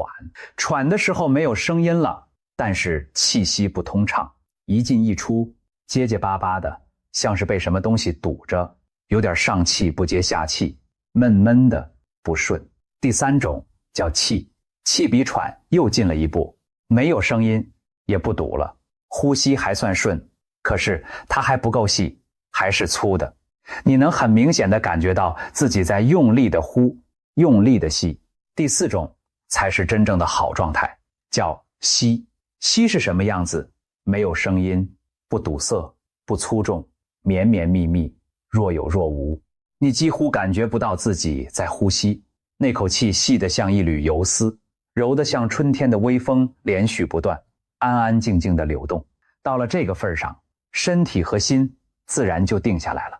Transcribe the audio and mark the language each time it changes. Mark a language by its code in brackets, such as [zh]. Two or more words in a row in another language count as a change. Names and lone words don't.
[zh] 喘的時候沒有聲音了，但是氣息不通暢，一進一出結結巴巴的，像是被什麼東西堵着，有點上氣不接下氣，悶悶的不順。第三種叫氣。氣比喘又進了一步，沒有聲音，也不堵了，呼吸還算順，可是它還不夠細，還是粗的。你能很明顯地感覺到自己在用力的呼，用力的吸。第4種才是真正的好狀態，叫息。息是什麼樣子？沒有聲音，不堵塞，不粗重，綿綿密密，若有若無。你幾乎感覺不到自己在呼吸，那口氣細得像一縷游絲，柔得像春天的微風，連續不斷，安安靜靜地流動。到了這個份上，身體和心自然就定下來了。